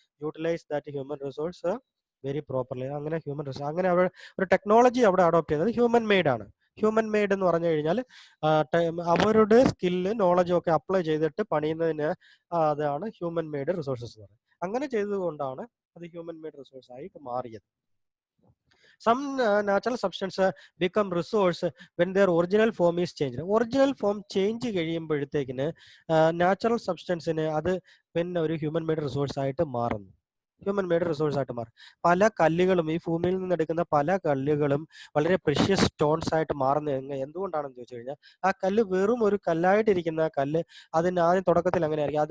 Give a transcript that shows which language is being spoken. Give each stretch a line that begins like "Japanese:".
English: Utilize that human resource very properly.
Malayalam: അങ്ങനെ human resource അങ്ങനെ ഒരു ടെക്നോളജി അവിടെ അഡോപ്റ്റ് ചെയ്തത് ഹ്യൂമൻ മെയ്ഡ് ആണ്. ഹ്യൂമൻ മെയ്ഡ് എന്ന് പറഞ്ഞു കഴിഞ്ഞാൽ അവരുടെ സ്കില്ല് നോളജും ഒക്കെ അപ്ലൈ ചെയ്തിട്ട് പണിയുന്നതിന് അതാണ് ഹ്യൂമൻ മെയ്ഡ് റിസോഴ്സസ് എന്ന് പറയുന്നത്. അങ്ങനെ ചെയ്തതുകൊണ്ടാണ് അത് ഹ്യൂമൻ മെയ്ഡ് റിസോഴ്സ് ആയിട്ട് മാറിയത്.
English: Some natural substance become resource when their original form is changed. Original form change
Malayalam: കഴിയുമ്പോഴത്തേക്കിന് natural സബ്സ്റ്റൻസിന് അത് പിന്നെ ഒരു ഹ്യൂമൻ മെയ്ഡ് റിസോഴ്സ് ആയിട്ട് മാറുന്നു. ഹ്യൂമൻ മെയ്ഡ് റിസോഴ്സ് ആയിട്ട് മാറും. പല കല്ലുകളും, ഈ ഭൂമിയിൽ നിന്ന് എടുക്കുന്ന പല കല്ലുകളും വളരെ പ്രീഷ്യസ് സ്റ്റോൺസ് ആയിട്ട് മാറുന്നത് എന്തുകൊണ്ടാണെന്ന് ചോദിച്ചു കഴിഞ്ഞാൽ ആ കല്ല് വെറും ഒരു കല്ലായിട്ടിരിക്കുന്ന കല്ല് അതിന് ആദ്യം തുടക്കത്തിൽ അങ്ങനെ ആയിരിക്കും.